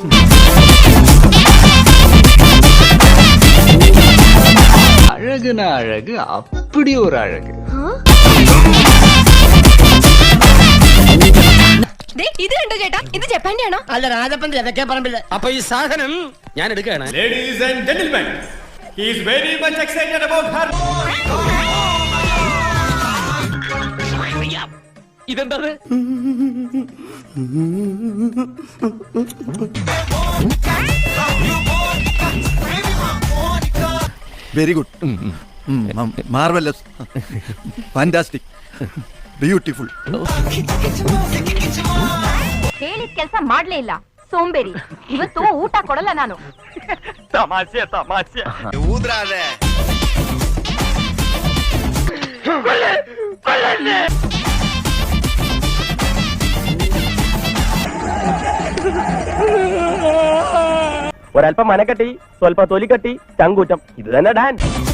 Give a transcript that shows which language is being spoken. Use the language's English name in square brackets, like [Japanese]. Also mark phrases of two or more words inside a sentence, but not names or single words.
[Tamil] അഴകുന അഴക്, അപ്പടി ഒരു അഴക്. [Malayalam] ഇത് കണ്ടോ ചേട്ടാ, ഇത് ജപ്പാന്റെ ആണോ? അല്ല, രാജപ്പന്റെ ഇടയ്ക്കേ പറമ്പില്ല. അപ്പൊ ഈ സാധനം ഞാൻ എടുക്കുകയാണ്. [English] Ladies and gentlemen, he is very much excited about her. [Malayalam] ഇതെന്താണ്? [English] very good, marvelous, fantastic, [Kannada] ಬ್ಯೂಟಿಫುಲ್. ಹೇಳಿದ ಕೆಲಸ ಮಾಡ್ಲೇ ಇಲ್ಲ, ಸೋಂಬೇರಿ. ಇವತ್ತು ಊಟ ಕೊಡಲ್ಲ ನಾನು. ತಮಾಷೆ ತಮಾಷೆ. ಊದ್ರಾದೆ [Malayalam] ഒരല്പം മനക്കെട്ടി, സ്വല്പം തൊലിക്കട്ടി, ചങ്കൂറ്റം. ഇത് തന്നെ ഡാൻസ്.